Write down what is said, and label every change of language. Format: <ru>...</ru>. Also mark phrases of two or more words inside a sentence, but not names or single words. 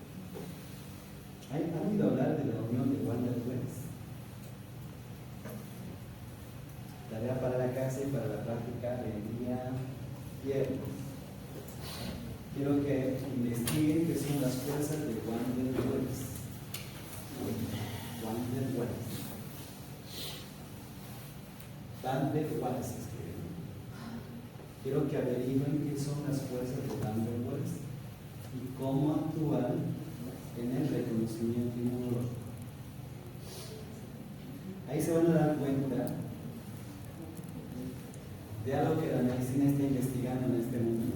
<es>¿Han oído hablar de la unión de Van der Waals? Tarea para la casa y para la práctica del día viernes. Quiero que investiguen qué son las fuerzas de Van der Waals. Van der Waals. Van der Waals se escribe. Quiero que averigüen qué son las fuerzas de Van der Waals y cómo actúan en el reconocimiento inmunológico. Ahí se van a dar cuenta de algo que la medicina está investigando en este momento.</es>